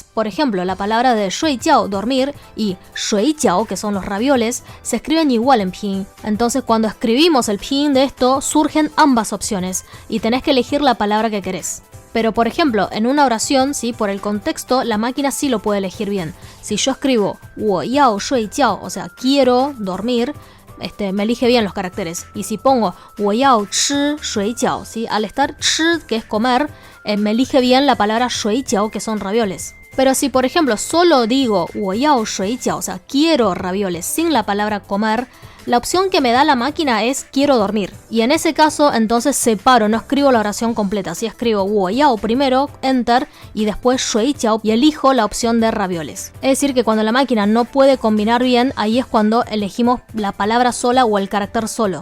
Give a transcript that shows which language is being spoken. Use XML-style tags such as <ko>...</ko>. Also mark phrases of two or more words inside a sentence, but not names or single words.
<es>Por ejemplo, la palabra de 睡觉, dormir, y 水饺, que son los ravioles, se escriben igual en Pinyin. Entonces cuando escribimos el Pinyin de esto, surgen ambas opciones y tenés que elegir la palabra que querés. Pero por ejemplo, en una oración, ¿sí? Por el contexto, la máquina sí lo puede elegir bien. Si yo escribo</es> <zh>我要睡觉,</zh> <es>o sea, quiero dormir, me elige bien los caracteres. Y si pongo</es> <zh>我要吃水饺,</zh> <es>¿sí? Al estar 吃, que es comer, me elige bien la palabra 水饺, que son ravioles. Pero si por ejemplo solo digo</es> <zh>我要水饺,</zh> <es>o sea, quiero ravioles, sin la palabra comer, la opción que me da la máquina es quiero dormir. Y en ese caso, entonces separo, no escribo la oración completa. Si escribo</es> <zh>我要</zh> <es>primero, enter, y después 水饺, y elijo la opción de ravioles. Es decir, que cuando la máquina no puede combinar bien, ahí es cuando elegimos la palabra sola o el carácter solo.</es>